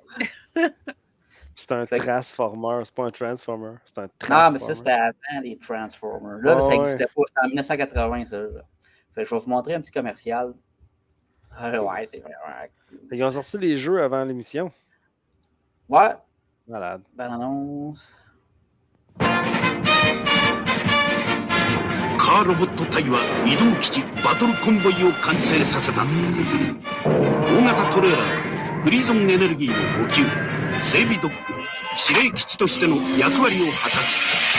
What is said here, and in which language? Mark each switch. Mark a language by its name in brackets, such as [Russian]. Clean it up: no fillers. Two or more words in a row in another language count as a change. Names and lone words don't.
[French] C'est un Transformer, c'est pas un Transformer. C'est un Transformer. Non, mais ça, c'était avant les Transformers. Là, ça n'existait pas. C'était en 1980, ça. Fait que je vais vous montrer un petit commercial. Ouais, c'est vrai. Ils ont sorti les jeux avant l'émission. Ouais. Malade. Ben annonce. [Japanese] カーロボット隊は移動基地バトルコンボイを完成させた。大型トレーラーはフリーゾンエネルギーの補給、整備ドック、指令基地としての役割を果たす。